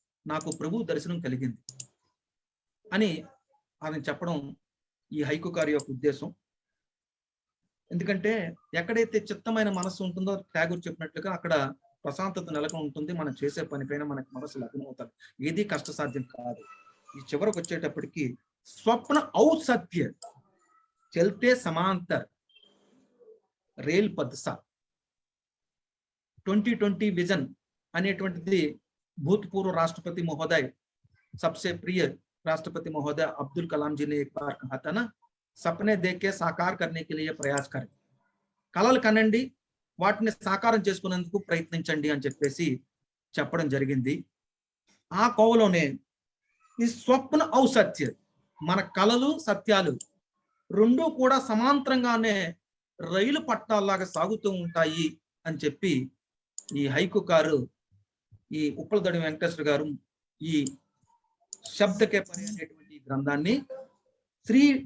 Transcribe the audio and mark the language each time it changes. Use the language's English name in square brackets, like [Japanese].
[Telugu] నాకు ప్రభు దర్శనం కలిగింది అని ఆయన చెప్పడం ఈ హైకుకారి యొక్క ఉద్దేశం. ఎందుకంటే ఎక్కడైతే చిత్తమైన మనస్సు ఉంటుందో ట్యాగూర్ చెప్పినట్లుగా అక్కడ ప్రశాంతత నెలకొని ఉంటుంది. మనం చేసే పనిపైన మనకి మనసు లగ్నం అవుతారు. ఏది కష్టసాధ్యం కాదు. ఈ చివరకు వచ్చేటప్పటికి స్వప్న ఔసత్య చల్తే సమాంతర్ రేల్ పద్సా 2020 విజన్ అనేటువంటిది [Hindi] भूतपूर्व राष्ट्रपति महोदय सबसे प्रिय राष्ट्रपति महोदय अब्दुल कलाम जी ने एक बार कहा था ना, सपने देख के साकार करने के लिए प्रयास करें. [Telugu] కలలు కనండి, వాటిని సాకారం చేసుకునేందుకు ప్రయత్నించండి అని చెప్పేసి చెప్పడం జరిగింది. ఆ కోవలోనే ఈ స్వప్న ఔసత్య, మన కలలు సత్యాలు రెండూ కూడా సమాంతరంగానే రైలు పట్టాల్లాగా సాగుతూ ఉంటాయి అని చెప్పి ఈ హైకుకారు, ఈ ఉప్పలదడి వెంకటేశ్వర గారు ఈ శబ్దకే పరి అనేటువంటి గ్రంథాన్ని శ్రీ